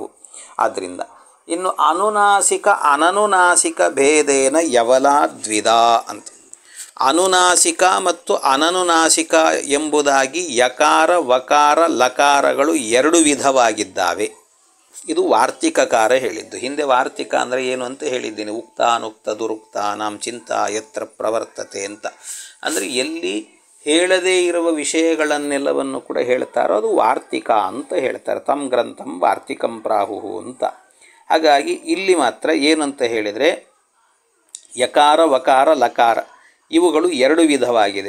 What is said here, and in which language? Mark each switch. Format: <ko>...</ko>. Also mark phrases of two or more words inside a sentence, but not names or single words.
<kn>ಆದ್ದರಿಂದ ಇನ್ನು</kn> <sa>ಅನುನಾಸಿಕ ಅನನುನಾಸಿಕ ಭೇದೇನ ಯವಲಾ ದ್ವಿಧಾ ಅಂತ.</sa> <kn>ಅನುನಾಸಿಕ ಮತ್ತು ಅನನುನಾಸಿಕ ಎಂಬುದಾಗಿ ಯಕಾರ ವಕಾರ ಲಕಾರಗಳು ಎರಡು ವಿಧವಾಗಿದ್ದಾವೆ. ಇದು ವಾರ್ತಿಕಕಾರ ಹೇಳಿದ್ದು. ಹಿಂದೆ ವಾರ್ತಿಕ ಅಂದರೆ ಏನು ಅಂತ ಹೇಳಿದ್ದೀನಿ.</kn> <sa>ಉಕ್ತ ಅನುಕ್ತ ದುರುಕ್ತ ನಾಂ ಚಿಂತಾ ಯತ್ರ ಪ್ರವರ್ತತೆ ಅಂತ.</sa> <kn>ಅಂದರೆ ಎಲ್ಲಿ ಹೇಳದೇ ಇರುವ ವಿಷಯಗಳನ್ನೆಲ್ಲವನ್ನು ಕೂಡ ಹೇಳ್ತಾರೋ ಅದು ವಾರ್ತಿಕ ಅಂತ ಹೇಳ್ತಾರೆ.</kn> <sa>ತಮ್ ಗ್ರಂಥಂ ವಾರ್ತಿಕಂ ಪ್ರಾಹುಹು ಅಂತ.</sa> <kn>ಹಾಗಾಗಿ ಇಲ್ಲಿ ಮಾತ್ರ ಏನಂತ ಹೇಳಿದರೆ ಯಕಾರ ವಕಾರ ಲಕಾರ ಇವುಗಳು ಎರಡು ವಿಧವಾಗಿದೆ.</kn>